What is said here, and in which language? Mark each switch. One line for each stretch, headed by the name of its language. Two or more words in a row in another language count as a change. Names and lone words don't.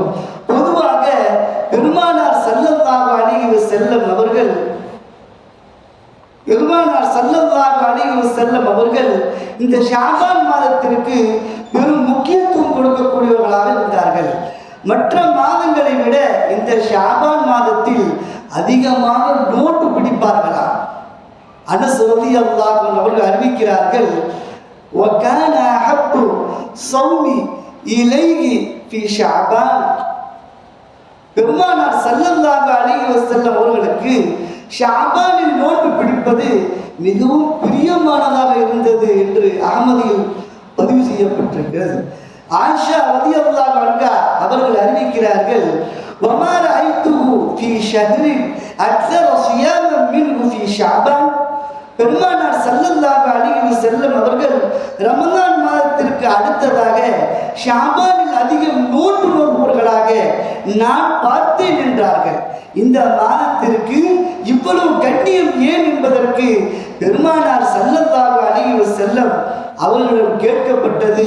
Tamil: பொதுவாக பெருமானார்
Arabic: صلى الله عليه وسلم
Tamil: அவர்கள் இந்த ஷாபான் மாதத்திற்கு பெரும் முக்கியத்துவம் கொடுக்கக்கூடியவர்களாக இருந்தார்கள். மற்ற மாதங்களை விட இந்த ஷாபான் மாதத்தில் அதிகமாக நோன்பு பிடிப்பார்களாம். அனஸ்
Arabic: رضي الله عنه
Tamil: அவர்கள் அறிவிக்கிறார்கள்,
Arabic: وَكَانَ أَحَبُّ الصَّوْمِ إِلَيْهِ فِي شَعْبَانَ.
Tamil: பெருமானார்
Arabic: صلى الله عليه وسلم
Tamil: அவர்களுக்கு ஷாபானில் நோன்பு பிடிப்பது மிகவும் பிரியமானதாக இருந்தது என்று அஹ்மதில் பதிவு செய்யப்பட்டிருக்கிறது. ஆயிஷா
Arabic: رضي الله عنها
Tamil: அவர்கள் அறிவிக்கிறார்கள்,
Arabic: وَمَا رَأَيْتُهُ فِي شَهْرٍ أَكْثَرَ صِيَامًا مِنْهُ فِي شَعْبَانَ.
Tamil: பெருமானார்
Arabic: صلى الله عليه وسلم
Tamil: அவர்கள் ரமலான் மாதத்திற்கு அடுத்ததாக ஷாபானில் அதிகம் நோன்பு நோன்பவர்களாக நான் பார்த்தேன் என்றார்கள். இந்த மாதத்திற்கு இவ்வளவு கண்ணியம் ஏன் என்பதற்கு பெருமானார்
Arabic: صلى الله عليه وسلم
Tamil: அவர்களிடம் கேட்கப்பட்டது.